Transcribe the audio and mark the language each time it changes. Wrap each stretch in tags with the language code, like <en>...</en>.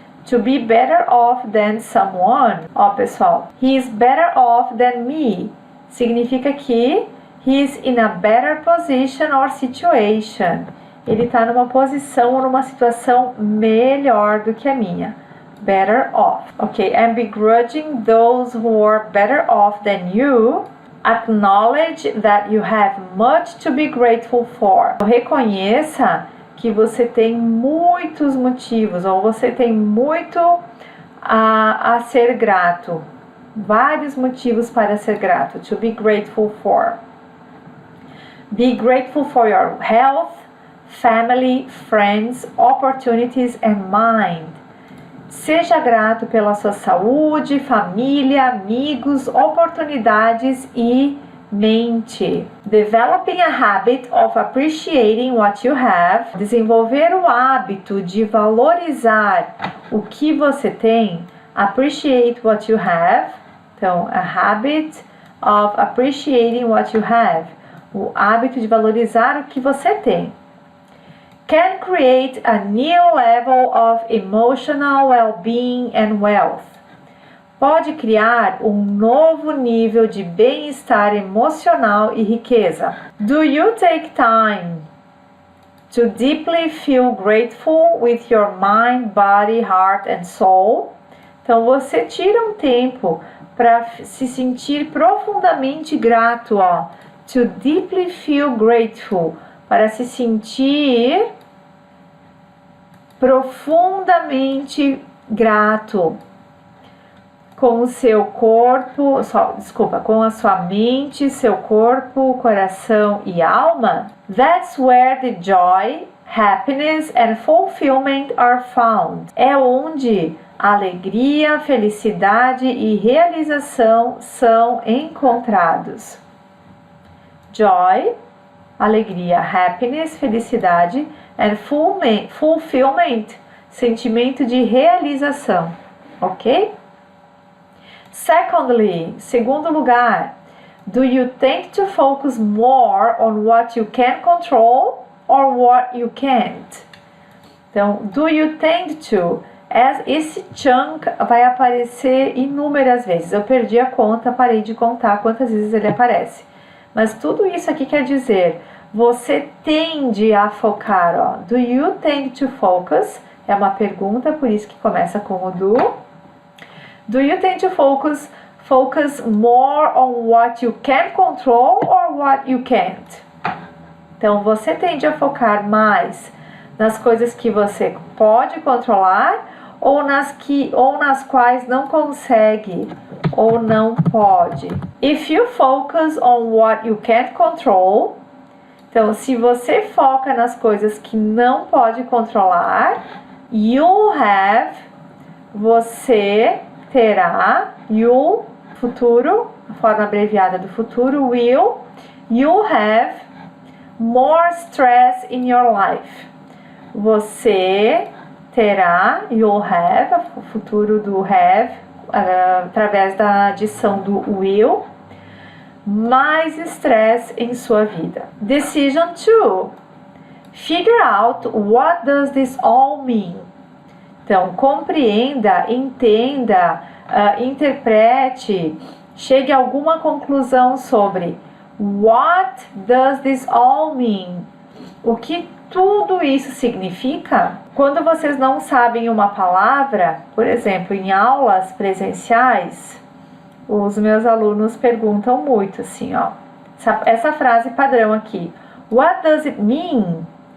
<en>To be better off than someone.</en> <pt>Ó, pessoal,</pt> <en>he is better off than me.</en> <pt>Significa que</pt> <en>he is in a better position or situation.</en> <pt>Ele está numa posição ou numa situação melhor do que a minha.</pt> <en>Better off. Ok, and begrudging those who are better off than you. Acknowledge that you have much to be grateful for.</en> <pt>Reconheça que você tem muitos motivos, ou você tem muito a ser grato. Vários motivos para ser grato.</pt> <en>To be grateful for. Be grateful for your health, family, friends, opportunities and mind.</en> <pt>Seja grato pela sua saúde, família, amigos, oportunidades e mente.</pt> <en>Developing a habit of appreciating what you have.</en> <pt>Desenvolver o hábito de valorizar o que você tem.</pt> <en>Appreciate what you have. Então, a habit of appreciating what you have.</en> <pt>O hábito de valorizar o que você tem.</pt> <en>Can create a new level of emotional well-being and wealth.</en> <pt>Pode criar um novo nível de bem-estar emocional e riqueza.</pt> <en>Do you take time to deeply feel grateful with your mind, body, heart and soul?</en> <pt>Então você tira um tempo para se sentir profundamente grato, ó.</pt> <en>To deeply feel grateful,</en> <pt>para se sentir profundamente grato com o seu corpo, com a sua mente, seu corpo, coração e alma.</pt> <en>That's where the joy, happiness and fulfillment are found.</en> <pt>É onde alegria, felicidade e realização são encontrados. Joy, alegria, happiness, felicidade, and fulfillment, sentimento de realização, ok?</pt> <en>Secondly,</en> <pt>segundo lugar,</pt> <en>do you tend to focus more on what you can control or what you can't?</en> <pt>Então,</pt> <en>do you tend to,</en> <pt>esse chunk vai aparecer inúmeras vezes. Eu perdi a conta, parei de contar quantas vezes ele aparece. Mas tudo isso aqui quer dizer, você tende a focar, ó.</pt> <en>Do you tend to focus?</en> <pt>É uma pergunta, por isso que começa com o do.</pt> <en>Do you tend to focus more on what you can control or what you can't?</en> <pt>Então, você tende a focar mais nas coisas que você pode controlar ou nas quais não consegue ou não pode.</pt> <en>If you focus on what you can't control,</en> <pt>então se você foca nas coisas que não pode controlar,</pt> <en>you'll have,</en> <pt>você terá,</pt> <en>you'll,</en> <pt>futuro, a forma abreviada do futuro,</pt> <en>will, you'll have more stress in your life.</en> <pt>Você terá,</pt> <en>you'll have,</en> <pt>o futuro do have, através da adição do will, mais estresse em sua vida.</pt> <en>Decision 2. Figure out what does this all mean.</en> <pt>Então, compreenda, entenda, interprete, chegue a alguma conclusão sobre</pt> <en>what does this all mean?</en> <pt>O que tudo isso significa? Quando vocês não sabem uma palavra, por exemplo, em aulas presenciais, os meus alunos perguntam muito assim, ó, essa frase padrão aqui,</pt> <en>what does it mean?</en>